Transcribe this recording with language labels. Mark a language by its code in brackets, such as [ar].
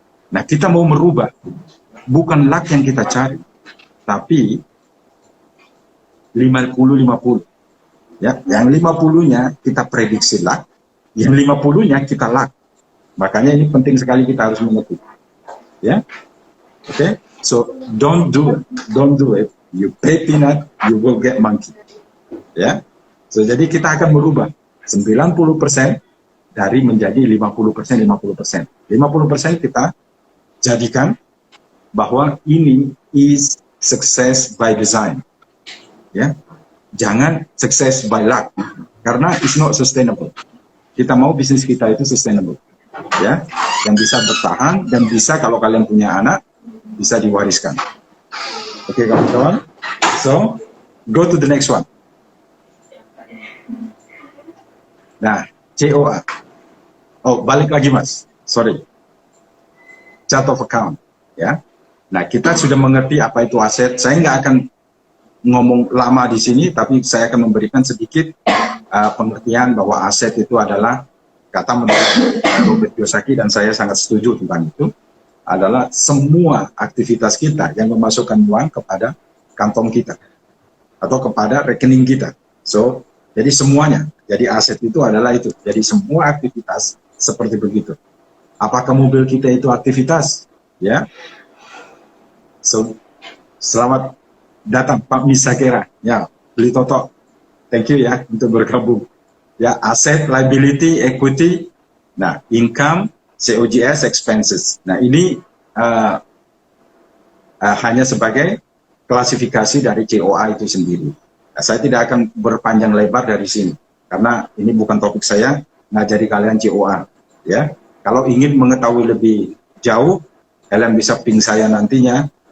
[id] Nah, kita mau merubah, bukan luck yang kita cari, tapi 50-50. Ya, yang 50-nya kita prediksi luck, yang 50-nya kita luck. Makanya ini penting sekali kita harus mengerti. [en] Ya, oke. So don't do it. You pay peanut, you will get monkey. Ya. [id] So jadi kita akan merubah 90% dari menjadi 50%. 50% kita jadikan bahwa ini [en] is success by design. [id] Ya. Jangan [en] success by luck, [id] karena [en] it's not sustainable. [id] Kita mau bisnis kita itu sustainable, ya, yang bisa bertahan dan bisa, kalau kalian punya anak, bisa diwariskan. Oke, kawan-kawan. [en] So go to the next one. [id] Nah, COA. Oh, balik lagi Mas. Sorry. [en] Chart of account, ya. [id] Nah, kita sudah mengerti apa itu aset. Saya nggak akan ngomong lama di sini, tapi saya akan memberikan sedikit pengertian bahwa aset itu adalah kata menurut Robert Kiyosaki, dan saya sangat setuju tentang itu, adalah semua aktivitas kita yang memasukkan uang kepada kantong kita atau kepada rekening kita. So, jadi semuanya, jadi aset itu adalah itu. Jadi semua aktivitas seperti begitu. Apakah mobil kita itu aktivitas? Ya. So, selamat datang Pak Misakera. Ya, beli Toto. [en] Thank you [id] ya untuk bergabung. Ya, aset, liability, equity, nah, income, COGS, expenses. Nah, ini hanya sebagai klasifikasi dari COA itu sendiri. Nah, saya tidak akan berpanjang lebar dari sini karena ini bukan topik saya ngajari kalian COA. Ya, kalau ingin mengetahui lebih jauh, kalian bisa ping saya nantinya.